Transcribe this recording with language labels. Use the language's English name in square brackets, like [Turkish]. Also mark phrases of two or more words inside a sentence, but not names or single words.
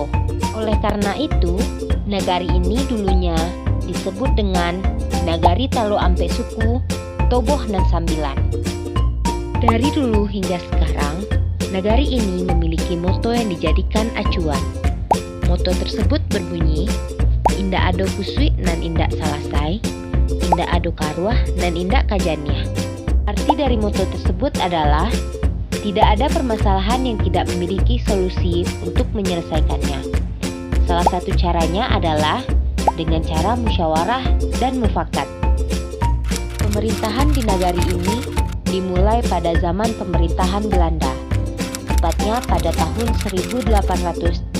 [Indonesian] Oleh karena itu, nagari ini dulunya disebut dengan Nagari Talo Ampe Suku, Toboh dan Sambilan. Dari dulu hingga sekarang, nagari ini memiliki moto yang dijadikan acuan. Moto tersebut berbunyi, [Minangkabau] Indak ado kusui nan indak salasai, indak ado karuah dan indak kajaniah. [Indonesian] Arti dari moto tersebut adalah tidak ada permasalahan yang tidak memiliki solusi untuk menyelesaikannya. Salah satu caranya adalah dengan cara musyawarah dan mufakat. Pemerintahan di nagari ini dimulai pada zaman pemerintahan Belanda, tepatnya pada tahun 1881.